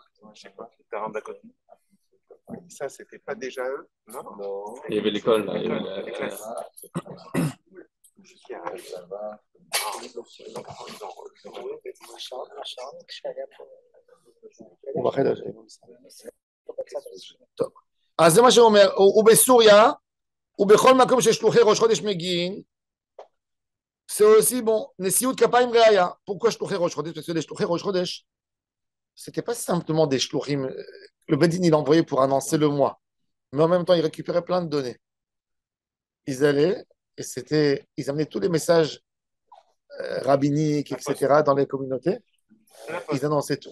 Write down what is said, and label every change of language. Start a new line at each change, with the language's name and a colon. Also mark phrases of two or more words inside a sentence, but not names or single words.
French: Je sais pas, le terrain d'à côté. Ça, c'était pas déjà eux? Non. Il y avait l'école, là. Les classes.
Hebrew: טוב. אז זה מה שאומר, ובסוריה, ובכל מקום שיש שלוחי ראש חודש מגיעים,
French: c'est aussi bon,
Hebrew: נשיאות כפיים ראיה.
French: Pourquoi
Hebrew: שלוחי ראש חודש?
French: Parce que les
Hebrew: שלוחי ראש חודש,
French: c'était pas simplement des shluchim. Le Bedin, il envoyait pour annoncer le mois. Mais en même temps, il récupérait plein de données. Ils allaient, et ils amenaient tous les messages rabbiniques, etc., dans les communautés. Ils annonçaient tout.